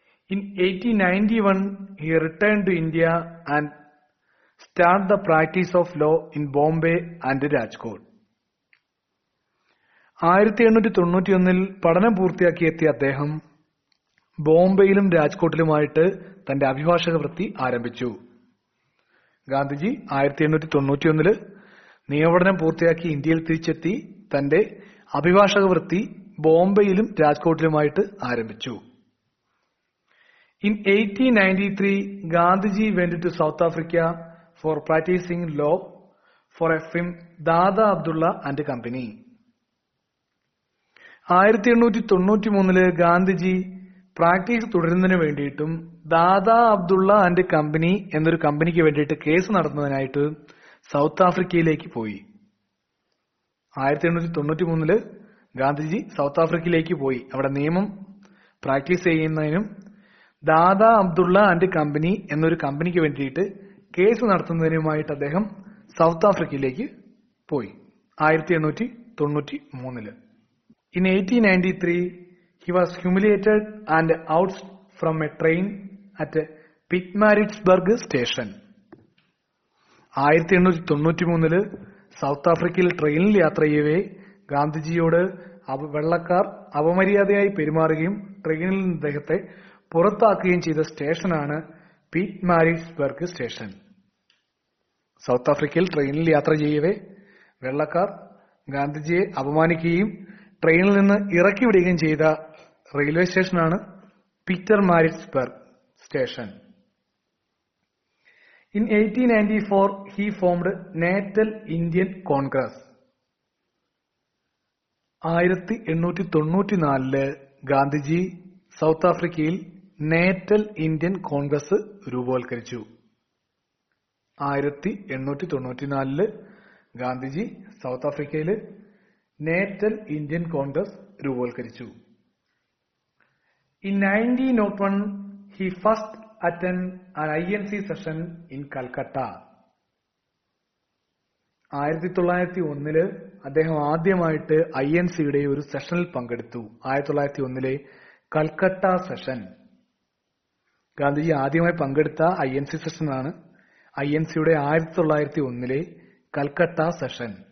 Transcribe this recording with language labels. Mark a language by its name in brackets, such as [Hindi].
[English] In 1891 he returned to India and started the practice of law in Bombay and Rajkot. [Malayalam] 1891 പഠനം പൂർത്തിയാക്കിയെത്തിയ അദ്ദേഹം ബോംബെയിലും രാജ്കോട്ടിലുമായിട്ട് തന്റെ അഭിഭാഷക വൃത്തി ആരംഭിച്ചു. ഗാന്ധിജി 1891 നിയമപഠനം പൂർത്തിയാക്കി ഇന്ത്യയിൽ തിരിച്ചെത്തി തന്റെ അഭിഭാഷക വൃത്തി ബോംബെയിലും രാജ്കോട്ടിലുമായിട്ട് ആരംഭിച്ചു. [English] In 1893 Gandhiji went to South Africa for practicing law for a firm Dada Abdulla and company. [Malayalam] 1893 Gandhiji practice തുടരുന്നതിന് വേണ്ടിയിട്ടും ദാദാ അബ്ദുള്ള ആൻഡ് കമ്പനി എന്നൊരു കമ്പനിക്ക് വേണ്ടിയിട്ട് കേസ് നടത്തുന്നതിനായിട്ട് സൗത്ത് ആഫ്രിക്കയിലേക്ക് പോയി. 1893 ഗാന്ധിജി സൗത്ത് ആഫ്രിക്കയിലേക്ക് പോയി. അവിടെ നിയമം പ്രാക്ടീസ് ചെയ്യുന്നതിനും ദാദാ അബ്ദുള്ള ആൻഡ് കമ്പനി എന്നൊരു കമ്പനിക്ക് വേണ്ടിയിട്ട് കേസ് നടത്തുന്നതിനുമായിട്ട് അദ്ദേഹം സൗത്ത് ആഫ്രിക്കയിലേക്ക് പോയി 1893. [English] In 1893 he was humiliated and ousted from a train at Pietermaritzburg station. [Malayalam] 1893 south ആഫ്രിക്കയിൽ ട്രെയിനിൽ യാത്ര ചെയ്യവേ ഗാന്ധിജിയോട് വെള്ളക്കാർ അപമര്യാദയായി പെരുമാറുകയും ട്രെയിനിൽ നിന്ന് അദ്ദേഹത്തെ പുറത്താക്കുകയും ചെയ്ത സ്റ്റേഷനാണ് പീറ്റ്മാരിറ്റ്സ്ബർഗ് സ്റ്റേഷൻ. സൗത്ത് ആഫ്രിക്കയിൽ ട്രെയിനിൽ യാത്ര ചെയ്യവേ വെള്ളക്കാർ ഗാന്ധിജിയെ അപമാനിക്കുകയും ട്രെയിനിൽ നിന്ന് ഇറക്കി വിടുകയും ചെയ്ത റെയിൽവേ സ്റ്റേഷനാണ് പീറ്റർമാരിറ്റ്സ്ബർഗ് station. [English] In 1894 he formed Natal Indian Congress. [Malayalam] 1894 Gandhiji south ആഫ്രിക്കയിൽ natal Indian Congress രൂപവൽക്കരിച്ചു. 1894 Gandhiji south ആഫ്രിക്കയിൽ natal Indian Congress രൂപവൽക്കരിച്ചു. [English] In 1901 he first attended an INC session in Calcutta. [Malayalam] 1901 അദ്ദേഹം ആദ്യമായിട്ട് INCയുടെ ഒരു സെഷനിൽ പങ്കെടുത്തു. 1901 കൽക്കട്ട സെഷൻ. ഗാന്ധിജി ആദ്യമായി പങ്കെടുത്ത INC സെഷനാണ് INCയുടെ 1901 കൽക്കട്ട സെഷൻ.